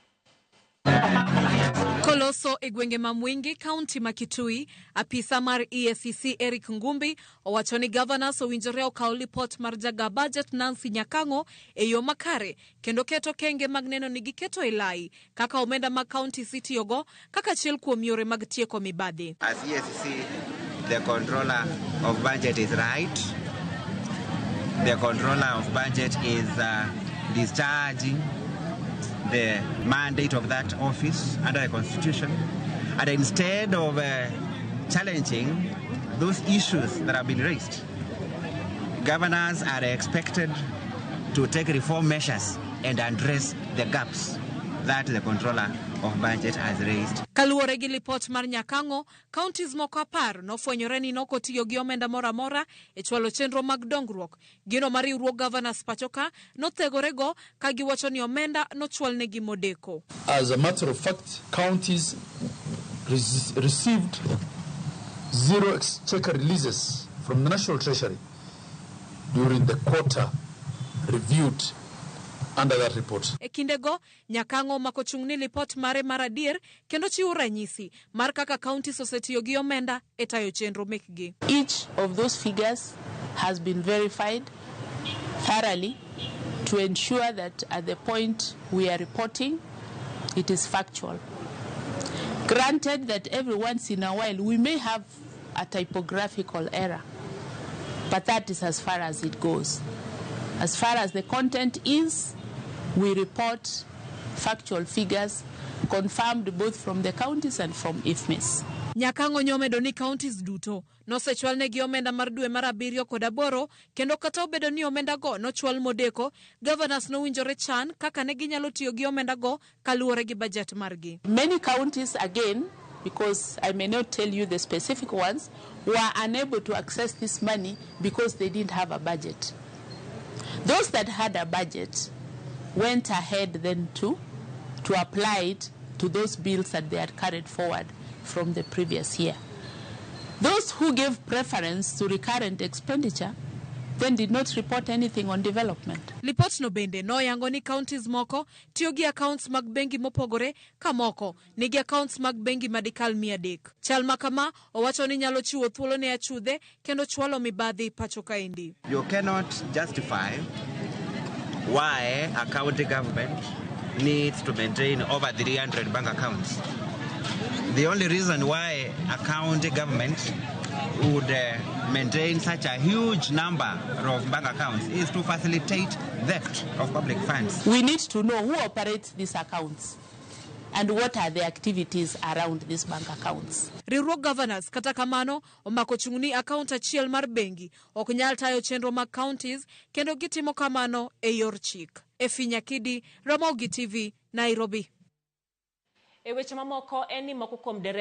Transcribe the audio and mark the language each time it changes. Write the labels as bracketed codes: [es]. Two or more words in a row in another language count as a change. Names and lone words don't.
[luo] Koloso e gwenge ma Mwingi, kaunti ma Kitui, apisa mar EACC Eric Ngumbi owacho ni Gavanas owinjore okaw lipot mar jaga budget Nancy Nyakango e yo makare kendo keto kenge mag neno ni giketo ilai kaka omenda mag county itiyogo kaka achiel kuom yore mag tieko mibadhi. [en] As EACC, the controller of budget is right. The controller of budget is discharging the mandate of that office under the Constitution, and instead of challenging those issues that have been raised, governors are expected to take reform measures and address the gaps that the controller of budget has raised. [luo] Kaluwore gi lipot mar Nyakango, counties moko 10 nofwenyore ni nokotiyo gi omenda mora e chwalo chenro mag dongruok. Gino mar riwruog Gavanas pachoka nothegorego ka giwacho ni omenda nochwal ne gi modeko. [en] As a matter of fact, counties received 0 exchequer releases from the National Treasury during the quarter reviewed under that report. [luo] E kindego, Nyakango makochungni lipot mare maradier kendo chiwo ranyisi mar kaka counties osetiyo gi omenda e tayo chenro mekgi. [en] Each of those figures has been verified thoroughly to ensure that at the point we are reporting, it is factual. Granted that every once in a while we may have a typographical error, but that is as far as it goes. As far as the content is, we report factual figures confirmed both from the counties and from IFMIS. [luo] Nyakango nyomedo ni counties duto nosechwal ne gi omenda mar dwe mar 7 kod 8 kendo kata obedo ni omenda go nochwal modeko, Governors nowinjore chan kaka ne ginyalo tiyo gi omenda go kaluwore gi budget margi. [en] Many counties, again, because I may not tell you the specific ones, were unable to access this money because they didn't have a budget. Those that had a budget went ahead then to apply it to those bills that they had carried forward from the previous year. Those who gave preference to recurrent expenditure then did not report anything on development. [luo] Lipot no bende no yango ni counties moko tiyo gi accounts mag bengi mopogore ka moko nigi accounts mag bengi madikal 300. Chal makama owacho ni nyalo chiwo thuolo ne achudhe kendo chwalo mibadhi pachoka indi. [en] You cannot justify why a county government needs to maintain over 300 bank accounts. The only reason why a county government would maintain such a huge number of bank accounts is to facilitate theft of public funds. We need to know who operates these accounts and what are the activities around these bank accounts. [luo] Riwruog Gavanas kata kamano omako chungni account achiel mar bengi ok nyal tayo chenro mag counties kendo gitimo kamano e yor chik. Nyakidi, Ramogi TV, Nairobi. E weche mamoko eni moko kuom